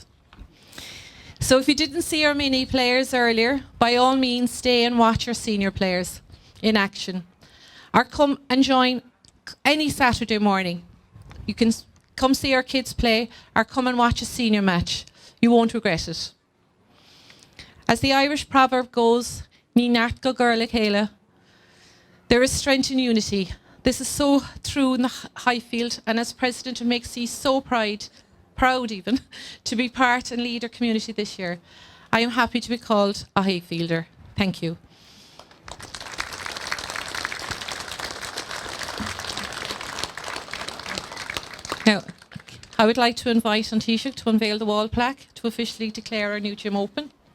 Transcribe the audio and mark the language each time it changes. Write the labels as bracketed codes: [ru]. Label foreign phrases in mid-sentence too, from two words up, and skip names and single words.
[en] So if you didn't see our mini players earlier, by all means stay and watch our senior players in action. Or come and join any Saturday morning. You can come see our kids play or come and watch a senior match. You won't regret it. As the Irish proverb goes, [ga] Ní neart go gcur le chéile, [en] there is strength in unity. This is so true in the Highfield, and as President, it makes me so proud even, to be part and lead our community this year. I am happy to be called a Highfielder. Thank you. Now, I would like to invite Taoiseach to unveil the wall plaque to officially declare our new gym open.